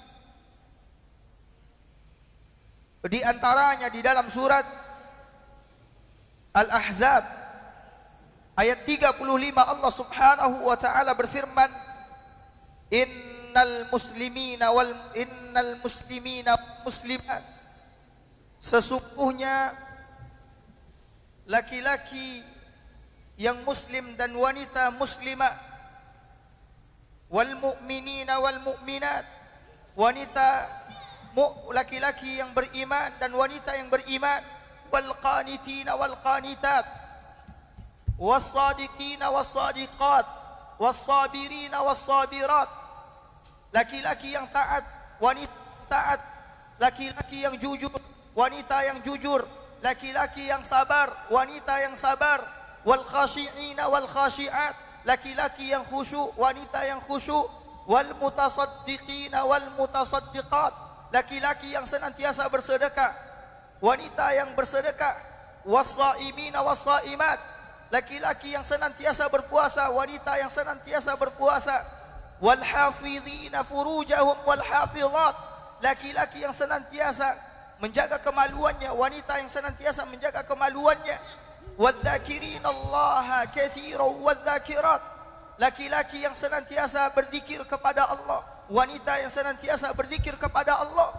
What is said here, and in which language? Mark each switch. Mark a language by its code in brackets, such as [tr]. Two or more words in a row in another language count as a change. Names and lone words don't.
[id] Di antaranya di dalam surat Al-Ahzab ayat 35 Allah [ar] سبحانه وتعالى [id] berfirman, [ar] إن المسلمين المسلمات, [id] sesungguhnya laki-laki yang muslim dan wanita muslimah, [ar] والمؤمنين والمؤمنات, [id] wanita laki-laki yang beriman dan wanita yang beriman, [ar] والقانتين والقانتات, والصادقين والصادقات والصابرين والصابرات, [id] laki-laki yang taat, wanita taat, laki-laki yang jujur, wanita yang jujur, laki-laki yang sabar, wanita yang sabar, [ar] والخاشعين والخاشعات, [id] laki-laki yang khusyuk, wanita yang khusyuk, [ar] والمتصدقين والمتصدقات, [id] laki-laki yang senantiasa bersedekah, wanita yang bersedekah, [ar] والصائمين والصائمات, [id] laki-laki yang senantiasa berpuasa, wanita yang senantiasa berpuasa, [ar] والحافظين فروجهم والحافظات, [id] laki-laki yang senantiasa menjaga kemaluannya, wanita yang senantiasa menjaga kemaluannya, [ar] والذاكرين الله كثيرا والذاكرات, [id] laki-laki yang senantiasa berzikir kepada Allah, wanita yang senantiasa berzikir kepada Allah.